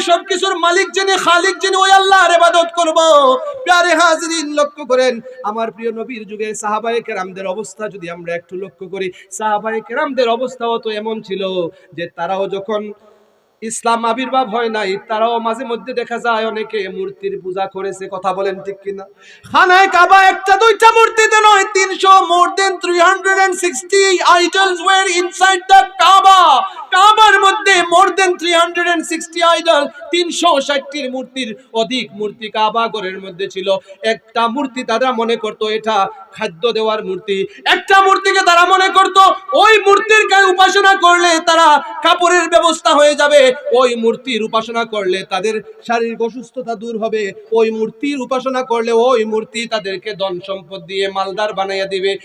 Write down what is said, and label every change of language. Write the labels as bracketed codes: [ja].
[bn] সবকিছুর মালিক যিনি, খালিক যিনি, ওই আল্লাহর ইবাদত করব। প্রিয় হাজিরিন, লক্ষ্য করেন আমার প্রিয় নবীর যুগে সাহাবায়ে কেরামদের অবস্থা যদি আমরা একটু লক্ষ্য করি, সাহাবায়ে কেরামদের অবস্থাও তো এমন ছিল যে তারাও যখন ইসলাম আবির্ভাব হয় নাই, তারাও মাঝে মধ্যে দেখা যায় অনেকে মূর্তির পূজা করেছে। কথা বলেন ঠিক কিনা? খানায় কাবা একটা দুইটা মূর্তিতে নয়, [en] 300 more than 360 idols were inside the Kaaba. [bn] কাবার মধ্যে [en] more than 360 [bn] আইডল, 360টির মূর্তির অধিক মূর্তি কাবা ঘরের মধ্যে ছিল। একটা মূর্তি তারা মনে করত এটা খাদ্য দেওয়ার মূর্তি, একটা মূর্তিকে তারা মনে করত ওই মূর্তির উপাসনা করলে তারা কাপড়ের ব্যবস্থা হয়ে যাবে, ওই মূর্তির উপাসনা করলে তাদের শারীরিক অসুস্থতা দূর হবে, ওই মূর্তির উপাসনা করলে ওই মূর্তি তাদেরকে ধন সম্পদ দিয়ে মালদার বানাইয়া দিবে।